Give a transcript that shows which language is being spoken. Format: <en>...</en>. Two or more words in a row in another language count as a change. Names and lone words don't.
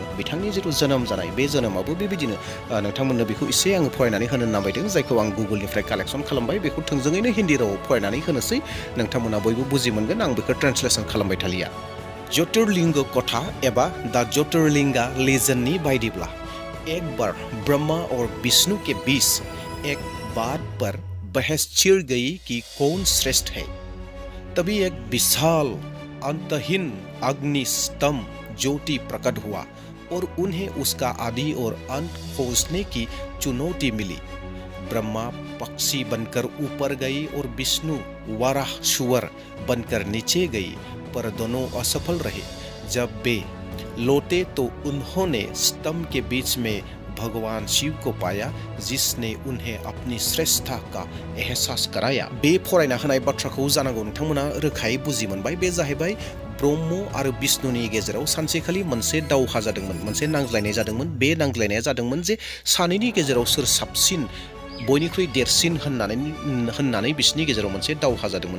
<brx>बिथांनि जिथु जोनोम जानाय, बे जोनोमाबो बेबायदिनो नोंथांमोननो बेखौ एसे आङो फरायनानै होनो नामायदों, जायखौ आं गुगोलनिफ्राय कालेक्सन खालामबाय। बेखौ थोंजोङैनो हिन्दी रावाव फरायनानै होनोसै, नोंथांमोना बयबो बुजि मोनगोन। आं बेखौ ट्रेन्सलेसन खालामबाय थालिया। ज्योतिर्लिंग कथा एबा द ज्योतिर्लिंगा लेजेन्डनि बायदिब्ला</brx> <hi>एक बार ब्रह्मा और विष्णु के बीच एक बात पर बहस छिड़ गई कि कौन श्रेष्ठ है। तभी एक विशाल अंतहीन अग्नि स्तंभ ज्योति प्रकट हुआ और उन्हें उसका आदि और अंत खोजने की चुनौती मिली। ब्रह्मा पक्षी बनकर ऊपर गई और विष्णु वराह सुअर बनकर नीचे गई, पर दोनों असफल रहे। जब वे लौटे तो उन्होंने स्तंभ के बीच में भगवान शिव को पाया, जिसने उन्हें अपनी श्रेष्ठता का एहसास कराया।</hi> <brx>बे फरायना होनाय बाथ्राखौ जानांगौ नोंथांमोना रोखायै बुजि मोनबाय। बे जाहैबाय ब्रह्म आरो विष्णुनि गेजेराव सानसेखालि मोनसे दावहा जादोंमोन, मोनसे नांज्लायनाय जादोंमोन। बे नांज्लायनाया जादोंमोन जे सानैनि गेजेराव सोर साबसिन, बयनिख्रुइ देरसिन होननानै बिसोरनि गेजेराव मोनसे दावहा जादोंमोन।</brx>